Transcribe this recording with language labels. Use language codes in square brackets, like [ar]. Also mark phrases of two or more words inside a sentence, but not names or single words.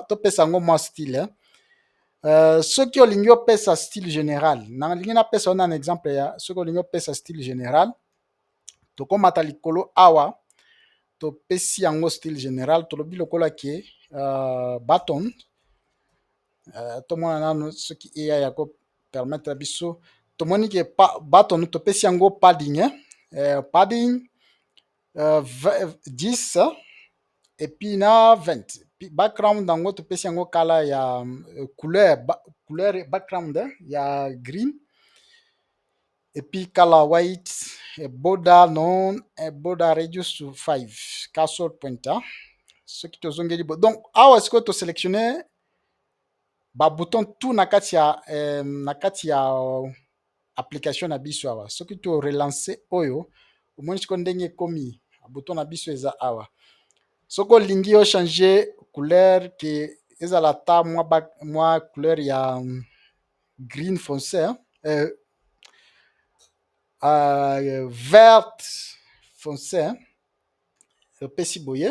[ln] topesa yango mwa style soki olingi opesa [fr] style général, [ln] nalingi napesa wana na exemple ya soki olingi opesa [fr] style général, [ln] tokomata likolo awa topesi yango [fr] style général, [ln] tolobi lokola ke button tomona nano soki eya ya ko permettre biso tomoni ke button topesi yango padding padding 10 [fr] et puis [ln] na 20. Background nango topesi yango kala ya couleur background ya green [fr] et puis [ln] kala white, border non [en] border radius [ln] to 5 [en] cursor pointer. [ln] Soki tozongeli donc awa siko to sélectionner ba bouton tout na kati ya application na biso awa. Soki to relancer oyo omoni siko ndenge ekomi bouton na biso eza awa. Soki olingi o changer couleur ke ezala ta mwa couleur ya green foncé [fr] vert foncé [ln] opesi boye.